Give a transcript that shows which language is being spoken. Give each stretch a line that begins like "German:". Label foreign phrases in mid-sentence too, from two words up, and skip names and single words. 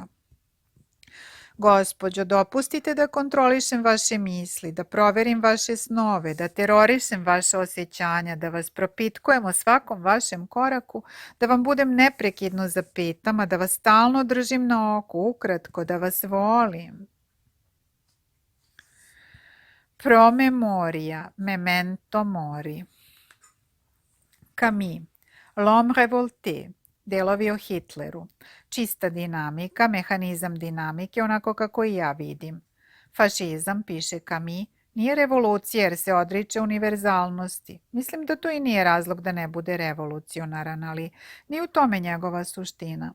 Serbian: Gospođo, dopustite da kontrolišem vaše misli, da proverim vaše snove, da terorišem vaše osjećanja, da vas propitkujem o svakom vašem koraku, da vam budem neprekidno za petama, da vas stalno držim na oku, ukratko, da vas volim.
Latin: Promemoria, memento mori.
Serbian: Camus, L'homme révolté, delovi o Hitleru. Čista dinamika, mehanizam dinamike, onako kako i ja vidim. Fašizam, piše Camus, nije revolucija jer se odriče univerzalnosti. Mislim da to i nije razlog da ne bude revolucionaran, ali nije u tome njegova suština.